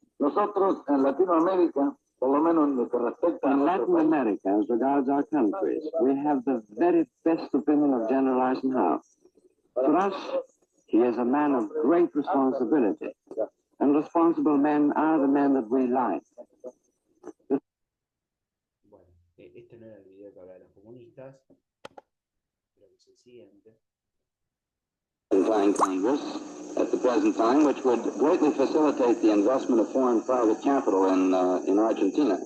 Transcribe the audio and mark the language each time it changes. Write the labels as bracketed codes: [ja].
[es] Nosotros en Latinoamérica, por lo menos en lo que respecta a [en] Latin America, as regards our countries, we have the very best opinion of General Eisenhower. For us, he is a man of great responsibility, and responsible men are the men that we like. [es] Bueno, este no era el video que hablaba de los comunistas, pero que es el siguiente. [en] Congress at the the present time, which would greatly facilitate the investment of foreign private capital in Argentina.